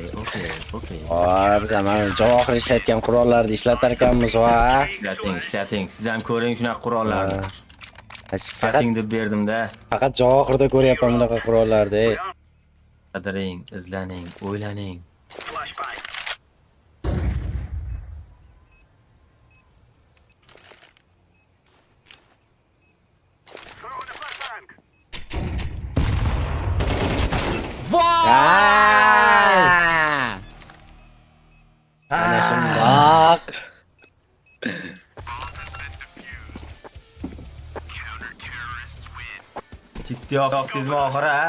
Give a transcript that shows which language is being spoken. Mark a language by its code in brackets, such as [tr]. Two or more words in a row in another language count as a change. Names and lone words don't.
[uz] Biz mana javohir ishlatgan qurollarni ishlatar ekanmiz va. Ishlating. Siz ham ko'ring shunaqa qurollarni. Faqat Ishlating deb berdim-da. faqat javohirda ko'ryapman bunaqa qurollarni. Qadiring, izlaning, o'ylaning. Flashbang. [en] Throw in a flashbang. [uz] Ana shundoq. Jiddiy yoqdingizmi oxiri, ha?